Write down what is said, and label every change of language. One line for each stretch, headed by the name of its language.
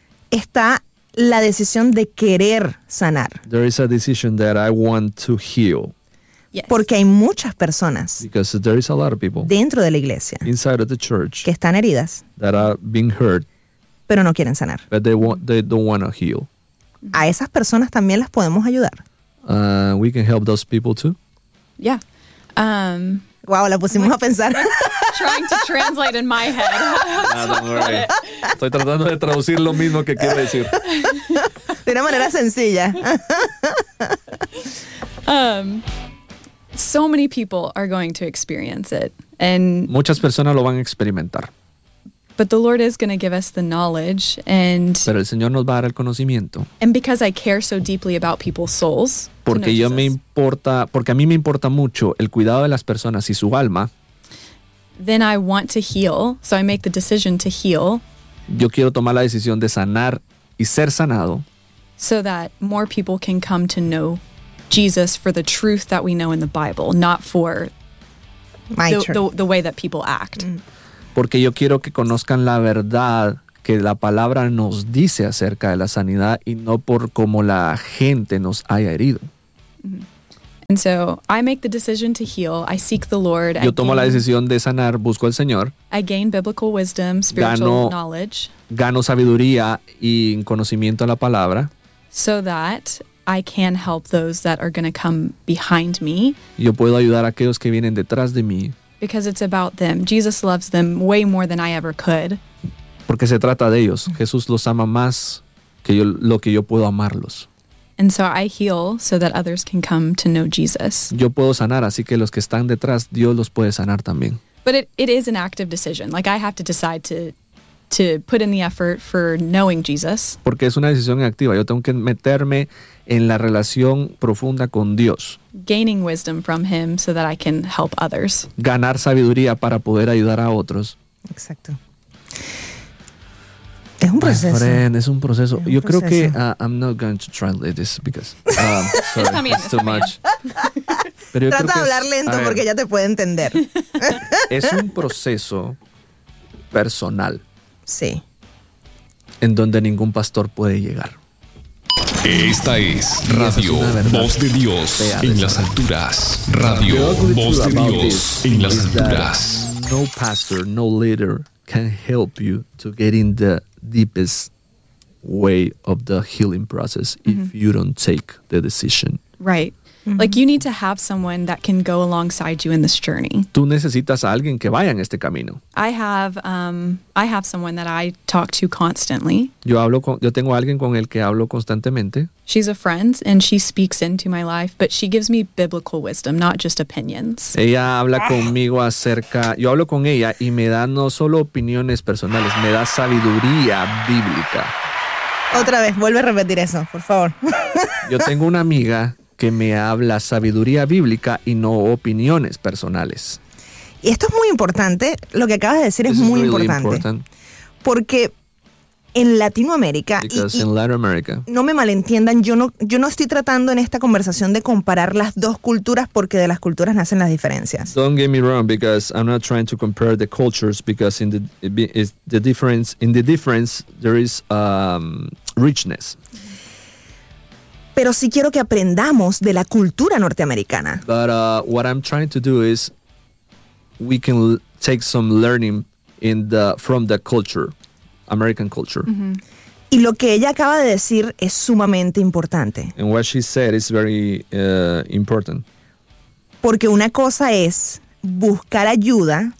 Spanish: Está la decisión de querer sanar.
English: There is a decision that I want to heal. Yes.
Spanish: Porque hay muchas personas.
English: Because there is a lot of people.
Spanish: Dentro de la iglesia.
English: Inside of the church.
Spanish: Que están heridas.
English: That are being hurt.
Spanish: Pero no quieren sanar.
English: But they don't want to heal.
Spanish: A esas personas también las podemos ayudar.
English: We can help those people too. Yeah.
Spanish: Wow, la pusimos a pensar.
English: Trying to translate in my head.
Spanish: Estoy tratando de traducir lo mismo que quiere decir. De una manera sencilla.
English: So many people are going to experience it. And
Spanish: muchas personas lo van a experimentar.
English: But the Lord is going to give us the knowledge and
Spanish: pero el Señor nos va a dar el conocimiento.
English: And because I care so deeply about people's souls.
Spanish: Porque yo me importa, porque a mí me importa mucho el cuidado de las personas y su alma.
English: Then I want to heal, so I make the decision to heal.
Spanish: Yo quiero tomar la decisión de sanar y ser sanado.
English: So that more people can come to know Jesus for the truth that we know in the Bible, not for the way that people act. Mm.
Spanish: Porque yo quiero que conozcan la verdad que la palabra nos dice acerca de la sanidad y no por cómo la gente nos haya herido. Mm-hmm.
English: And so I make the decision to heal. I seek the Lord.
Spanish: Yo tomo la decisión de sanar, busco al Señor.
English: I gain biblical wisdom, spiritual knowledge.
Spanish: Gano sabiduría y conocimiento a la palabra.
English: So that I can help those that are going to come behind me.
Spanish: Yo puedo ayudar a aquellos que vienen detrás de mí.
English: Because it's about them. Jesus loves them way more than I ever could.
Spanish: Porque se trata de ellos. Jesús los ama más que yo, lo que yo puedo amarlos.
English: And so I heal so that others can come to know Jesus.
Spanish: Yo puedo sanar, así que los que están detrás, Dios los puede sanar también.
English: But it is an active decision. Like I have to decide to put in the effort for knowing Jesus.
Spanish: Porque es una decisión activa. Yo tengo que meterme en la relación profunda con Dios.
English: Gaining wisdom from him so that I can help others.
Spanish: Ganar sabiduría para poder ayudar a otros. Exacto. Es un proceso. Es un proceso. Yo creo que
English: I'm not going to translate this because sorry, it's too much.
Spanish: Pero yo trata de hablar lento porque ya te puede entender. Es un proceso personal. Sí. En donde ningún pastor puede llegar. Esta es Radio Voz de Dios en las alturas. Radio Voz de Dios en las alturas.
English: No pastor, no leader can help you to get in the deepest way of the healing process if you don't take the decision. Right. Mm-hmm. Like you need to have someone that can go alongside you in this journey.
Spanish: Tú necesitas a alguien que vaya en este camino.
English: I have someone that I talk to constantly.
Spanish: Yo tengo alguien con el que hablo constantemente.
English: She's a friend and she speaks into my life, but she gives me biblical wisdom, not just opinions.
Spanish: Ella habla conmigo acerca, yo hablo con ella y me da no solo opiniones personales, me da sabiduría bíblica. Otra vez, vuelve a repetir eso, por favor. Yo tengo una amiga que me habla sabiduría bíblica y no opiniones personales. Y esto es muy importante. Lo que acabas de decir es muy importante. Porque en Latinoamérica, no me malentiendan, yo no estoy tratando en esta conversación de comparar las dos culturas porque de las culturas nacen las diferencias.
English: Don't get me wrong, because I'm not trying to compare the cultures, because in the difference there is richness.
Spanish: Pero sí quiero que aprendamos de la cultura norteamericana.
English: But what I'm trying to do is we can take some learning from the culture, American culture.
Spanish: Mm-hmm. Y lo que ella acaba de decir es sumamente importante.
English: And what she said is very important.
Spanish: Porque una cosa es buscar ayuda.